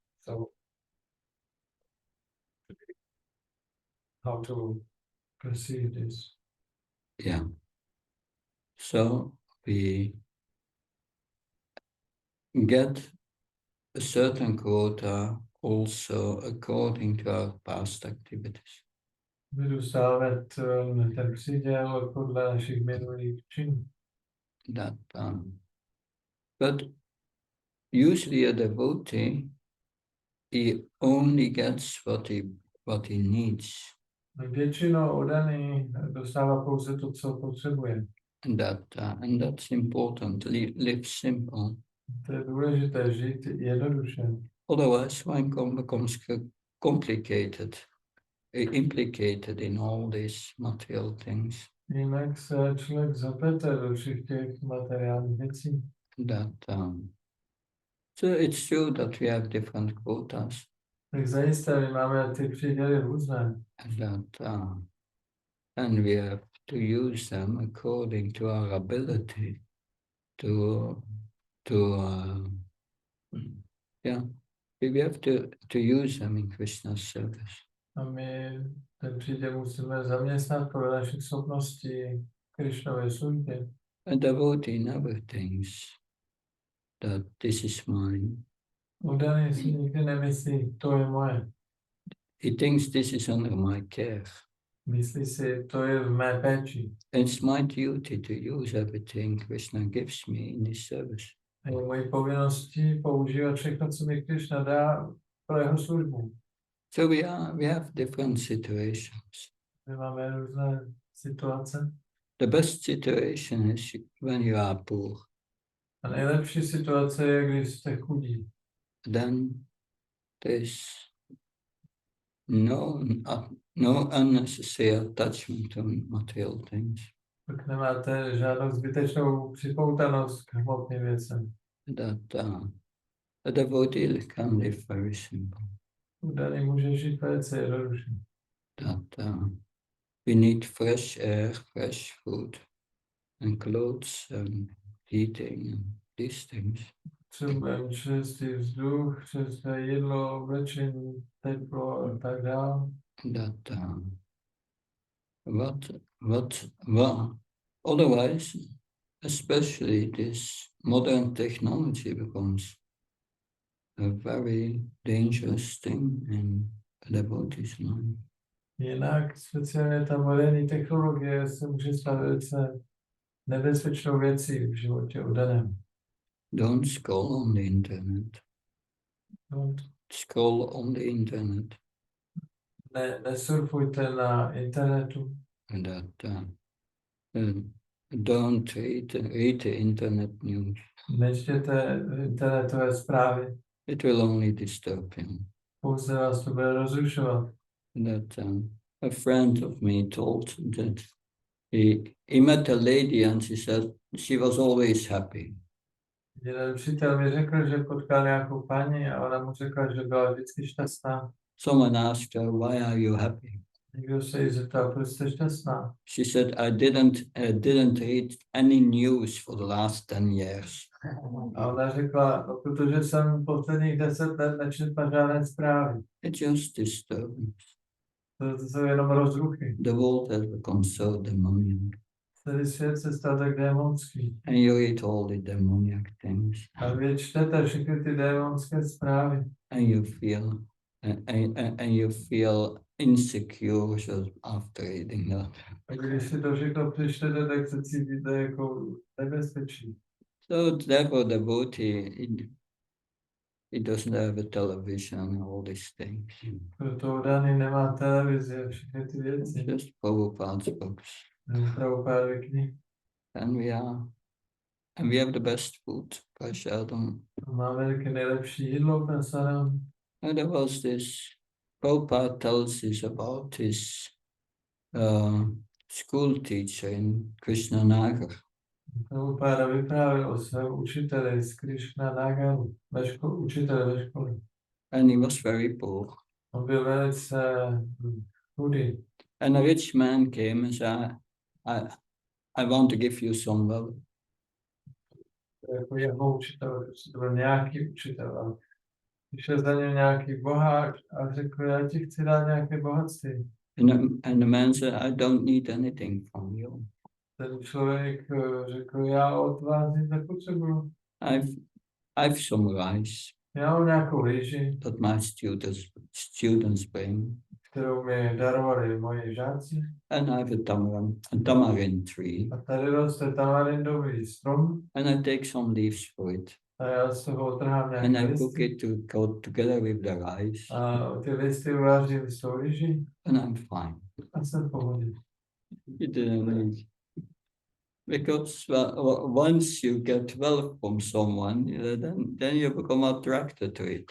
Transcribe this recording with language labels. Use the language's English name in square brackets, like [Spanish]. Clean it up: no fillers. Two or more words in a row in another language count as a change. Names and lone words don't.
[English] So, how to perceive this? Yeah. So we get a certain quota also according to our past activities. [Czech] My dostáváme ten příděl podle našich minulých činů. [English] That, but usually a devotee, he only gets what he needs. [Czech] Většinou oddaný dostává pouze to, co potřebuje. [English] And that's important. Live simple. [Czech] To je důležité, žít jednoduše. [English] Otherwise, one becomes complicated, implicated in all these material things. [Czech] Jinak se člověk zaplete do všech těch materiálních věcí. [English] So it's true that we have different quotas. [Czech] Tak zajisté, my máme ty příděly různé. [English] And we have to use them according to our ability we have to use them in Krishna's service. [Czech] A my ten příděl musíme zaměstnat podle našich schopností Krišnové službě. [English] A devotee never thinks that this is mine. [Czech] Oddaný si nikdy nemyslí, to je moje. [English] He thinks this is under my care. [Czech] Myslí si, to je v mé péči. [English] It's my duty to use everything Krishna gives me in his service. [Czech] A je mojí povinností používat všechno, co mi Krišna dá pro jeho službu. [English] So we have different situations. [Czech] My máme různé situace. [English] The best situation is when you are poor. [Czech] A nejlepší situace je, když jste chudí. [English] Then there's no unnecessary attachment to material things. [Czech] Pak nemáte žádnou zbytečnou připoutanost k hmotným věcem. [English] A devotee can live very simple. [Czech] Udání může žít velice jednoduše. [English] We need fresh air, fresh food, and clothes, and heating, and these things. [Czech] Potřebujeme čerstvý vzduch, čerstvé jídlo, oblečení, teplo a tak dále. [English] Otherwise, especially this modern technology becomes a very dangerous thing in a devotee's mind. [Czech] Jinak speciálně ta moderní technologie se může stát velice nebezpečnou věcí v životě oddaném. [English] Don't scroll on the internet. Don't. Scroll on the internet. [Czech] Nesurfujte na internetu. [English] that don't read the internet news. [Czech] Nečtěte internetové zprávy, [English] It will only disturb him. [Czech] pouze vás to bude rozrušovat. [English] That a friend of me told that he met a lady and she said she was always happy. [Czech] Jeden učitel mi řekl, že potkal nějakou paní a ona mu řekla, že byla vždycky šťastná. [English] Someone asked her, "Why are you happy?" [Czech] Někdo se jí zeptal, proč jste šťastná. [English] She said, "I didn't read any news for the last 10 years." [Czech] A ona řekla, no, protože jsem posledních 10 let nečetla žádné zprávy. [English] It's just disturbing. [Czech] To jsou jenom rozruchy. [English] The world has become so demoniac. [Czech] Celý svět se stal tak démonský. [English] And you read all the demoniac things. [Czech] A vy čtete všechny ty démonské zprávy. [English] And you feel insecure just after reading that. [Czech] A když si to všechno přečtete, tak se cítíte jako nebezpečí. [English] So therefore the devotee, he doesn't have a television and all these things. [Czech] Proto Dany nemá televizi a všechny ty věci. [English] Just Prabhupada's books. [Czech] Prabhupádovy knihy. [English] And we have the best food, prasadam. [Czech] Máme taky nejlepší jídlo, prasadam. [English] And there was this, Prabhupada tells us about his school teacher in Krishnanagar. [Czech] Prabhupáda vyprávěl o svém učiteli z Krishna Nagaru, učiteli ve škole. [English] And he was very poor. [Czech] On byl velice chudý. [English] And a rich man came and said, I want to give you some wealth. [Czech] Jako jeho učitel, to byl nějaký učitel. A přišel za ním nějaký boháč a řekl, já ti chci dát nějaké bohatství. [English] And the man said, I don't need anything from you. [Czech] Ten člověk řekl, já od vás nic nepotřebuju. [English] I've some rice [Czech] Já mám nějakou rýži, [English] that my students bring. [Czech] kterou mi darovali moji žáci. [English] And I have a tamarind tree. [Czech] A tady roste tamarindový strom. [English] And I take some leaves for it. [Czech] A já z toho otrhám [English] And [Czech] nějaké [English] I cook [Czech] listy. [English] it to go together with the rice. [Czech] A ty listy uvařím s tou rýží. [English] And I'm fine. [Czech] A jsem v pohodě. [English] You didn't need. Because once you get wealth from someone, then you become attracted to it.